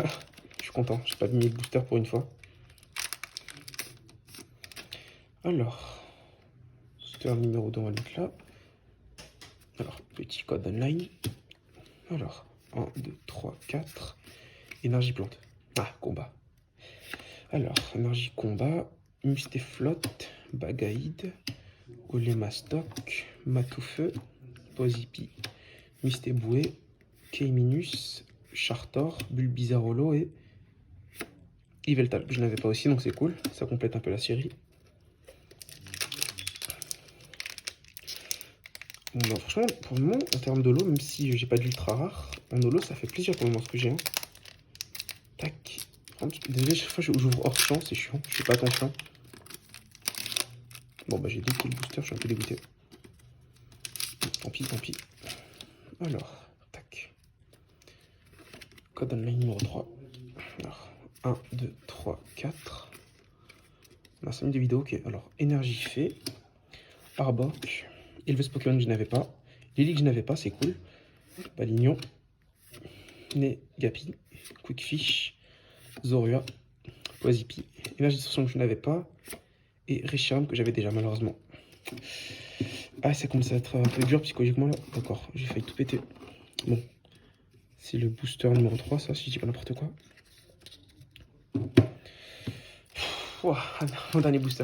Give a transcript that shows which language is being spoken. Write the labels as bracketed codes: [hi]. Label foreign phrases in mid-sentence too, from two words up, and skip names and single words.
[fr] Je suis content, j'ai pas mis le booster pour une fois. Alors, booster numéro 2, on va le mettre là. Alors, petit [en] code online. [fr] Alors, 1, 2, 3, 4. Énergie plante. Ah, combat. Alors, énergie combat. Mustéflotte, Bagaïde, Olémastoc, Matoufeu, Pozipi, Mystéboué, Keiminus, Chartor, Bulbizarrolo et Yveltal, que je n'avais pas aussi, donc c'est cool. Ça complète un peu la série. Bon, bah, franchement, pour le moment, en termes de lot, même si j'ai pas d'ultra rare, en holo, ça fait plaisir pour le moment ce que j'ai. Hein. Tac. Désolé, chaque fois que j'ouvre hors champ, c'est chiant. Je fais pas attention. Bon, bah j'ai 2 kills booster, je suis un peu dégoûté. Tant pis, tant pis. Alors, tac. [en] Code online [fr] numéro 3. Alors, 1, 2, 3, 4. On a 5 minutes de vidéo, ok. Alors, énergie fait. Arbok. Éleveuse Pokémon que je n'avais pas. Lily que je n'avais pas, c'est cool. Balignon. Negapi. Quickfish. Zorua. Oisipi. Énergie de que je n'avais pas. Et Reshiram que j'avais déjà, malheureusement. Ah, ça commence à être un peu dur psychologiquement là. D'accord, j'ai failli tout péter. Bon. C'est le booster numéro 3, ça, si je dis pas n'importe quoi. Ouah, mon dernier booster.